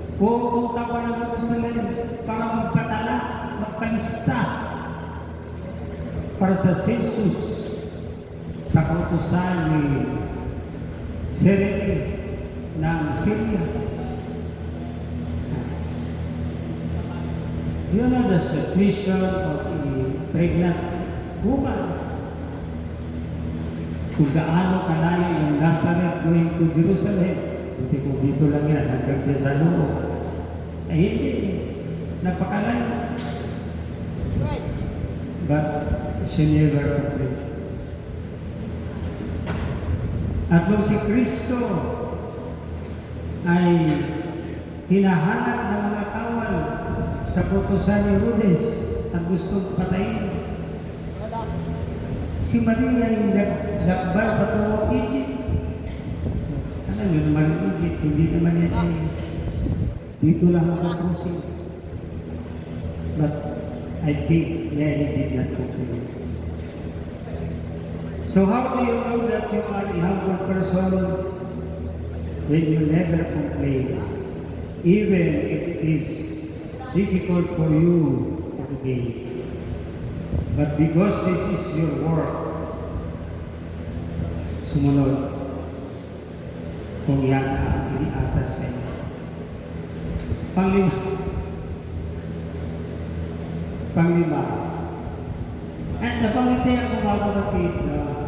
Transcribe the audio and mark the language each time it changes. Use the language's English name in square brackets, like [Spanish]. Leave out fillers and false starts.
[Filipino] Pupunta pa ng Jerusalem para magpatala, magpalista para sa census sa kautusan ni Serene ng Syria. [English] You know the situation of a pregnant woman. [Filipino] Kung gaano kalayo yung Nazareth [English] going to [Filipino] Jerusalem, hindi kung dito lang yan, hanggang sa loob. Hindi, napakalayo. [English] But she never complained. [Filipino] At nung si Kristo ay hinahanap ng mga kawal sa kautusan ni Herodes at gustong patayin, si Maria ay nagbal patungo Egypt. Ano yun naman yung Egypt? Hindi naman yan dito lang ako crossing. [English] But I think Mary did not complain. So how do you know that you are a humble person? When you never complain, even if it is difficult for you to obey. But because this is your work, [Filipino] sumunod kung yan ang iniatas sa inyo. Panglima. At napangiti ako mga kapatid na